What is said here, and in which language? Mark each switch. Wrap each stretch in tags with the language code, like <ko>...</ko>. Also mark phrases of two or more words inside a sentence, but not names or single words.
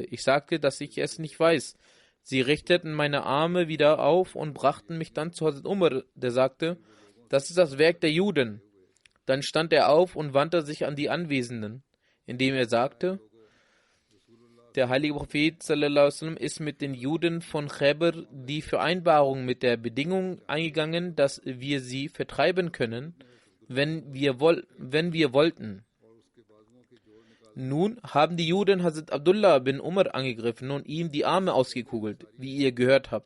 <de>Ich sagte, dass ich es nicht weiß. Sie richteten meine Arme wieder auf und brachten mich dann zu Hazrat Umar, der sagte: Das ist das Werk der Juden. Dann stand er auf und wandte sich an die Anwesenden, indem er sagte: Der heilige Prophet</de> <ar>صلى الله عليه وسلم</ar> <de>ist mit den Juden von Khaybar die Vereinbarung mit der Bedingung eingegangen, dass wir sie vertreiben können, wenn wir wollten. Nun haben die Juden Hazrat Abdullah bin Umar angegriffen und ihm die Arme ausgekugelt, wie ihr gehört habt.</de>